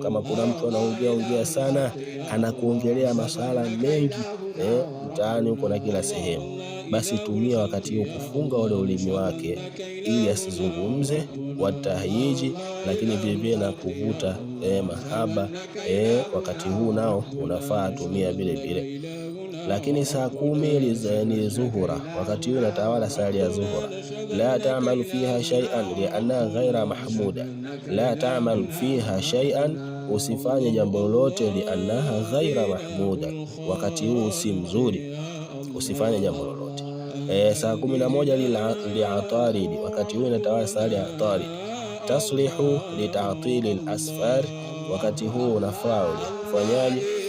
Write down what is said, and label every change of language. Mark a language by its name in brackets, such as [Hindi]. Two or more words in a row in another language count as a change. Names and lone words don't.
[Swahili] Kama kuna mtu anaongea sana, anakuongelea masuala mengi mtaani huko na kila sehemu, basi tumia wakati huu kufunga ule ulimi wake ili asizungumze, watahayiji, lakini vile na kuvuta mahaba wakati huu nao unafaa tumia vile vile. Lakini saa 10 ni zuhura, wakati huu natawala sayari ya zuhura. [Arabic] لا تعملوا فيها شيئا لأنها غير محمودة لا تعملوا فيها شيئا, [Swahili] usifanye jambo lolote, [Arabic] لأنها غير محمودة, [Swahili] wakati huu si mzuri, usifanye jambo lolote. Saa 11 li'ataridi, wakati huu natawala sayari ya ataridi. [Arabic] تصلح لتطويل الأسفار, [Swahili] wakati huu unafaa kufanyaje?